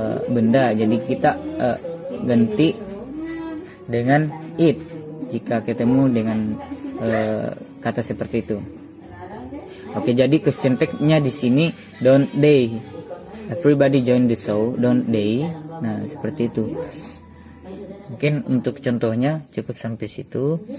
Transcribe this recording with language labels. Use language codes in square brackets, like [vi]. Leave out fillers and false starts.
[id] benda, jadi kita ganti dengan it jika ketemu dengan kata seperti itu. Oke, jadi question tag-nya di sini [en] don't they. Everybody join the show, don't they? [id] Nah, seperti itu. Mungkin untuk contohnya cukup sampai situ.